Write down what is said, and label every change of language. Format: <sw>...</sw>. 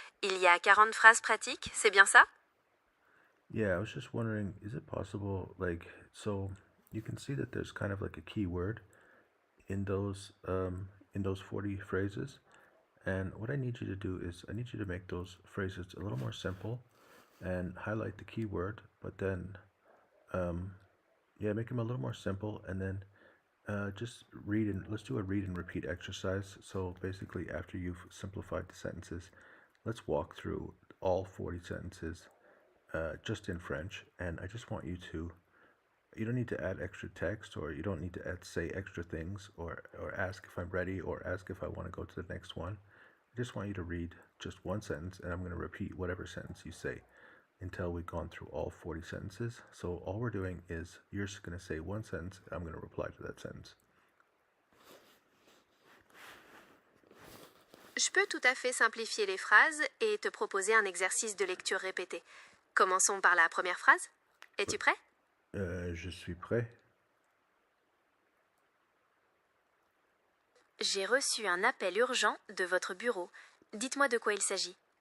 <fr>Il y a 40 phrases pratiques, c'est bien ça?</fr> <en>Yeah, I was just wondering, is it possible, like, so you can see that there's kind of like a keyword in those 40 phrases, and what I need you to do is I need you to make those phrases a little more simple and highlight the keyword, but then make them a little more simple, and then just let's do a read and repeat exercise. So basically, after you've simplified the sentences, let's walk through all 40 sentences just in French, and I just want you to, you don't need to add extra text, or you don't need to say extra things, or ask if I'm ready, or ask if I want to go to the next one. I just want you to read just one sentence, and I'm going to repeat whatever sentence you say until we've gone through all 40 sentences. So all we're doing is you're just going to say one sentence, I'm going to reply to that sentence.</en> <fr>Je peux tout à fait simplifier les phrases et te proposer un exercice de lecture répété. Commençons par la première phrase. Es-tu prêt? Je suis prêt. J'ai reçu un appel urgent de votre bureau. Dites-moi de quoi il s'agit.</fr>